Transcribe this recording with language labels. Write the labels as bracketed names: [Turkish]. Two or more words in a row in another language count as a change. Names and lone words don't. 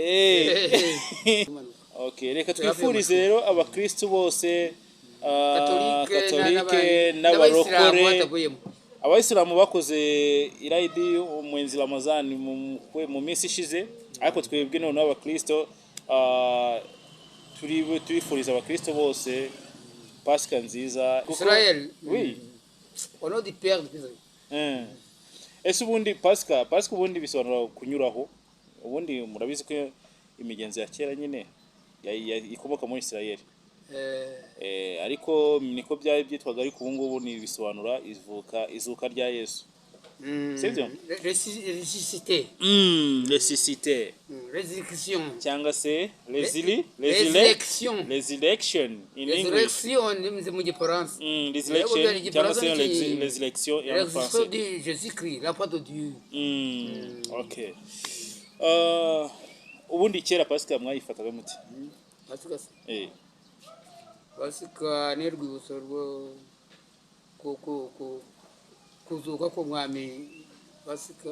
[Kinyarwanda] Okay, reka twifurize rero abakristo bose, Katolike n'abarokore, abayisilamu bakoze iraidi umwenzi Ramazan mu minsi ishize, ariko twebwe none abakristo turifuriza abakristo bose Pasika nziza. Israel. [French] Oui. Au nom du Père de Israël. [Kinyarwanda] Ese ubundi Pasika ubundi bisobanura kunyuraho. Ubundi murabizi ko imigenzo ya kera nyine ikomoka muri Israel. Ariko niko byari byitwaga, ariko ubu ngubu ni bisobanura izuka rya Yesu. Sibyo? [French] Ressuscité. Ressuscité. Résurrection. [Kinyarwanda] Cyangwa se [English] Resurrection. Resurrection in English. [Kinyarwanda] Resurrection mu Gifaransa. Resurrection cyangwa se resurrection [French] en français. De Jésus-Christ, l'enfant de Dieu. [Kinyarwanda] Okay. Ubundi kera Pasika mwayifataga muti? Pasika. Pasika ni rwibutso rwo kuzuka ko mwami Pasika.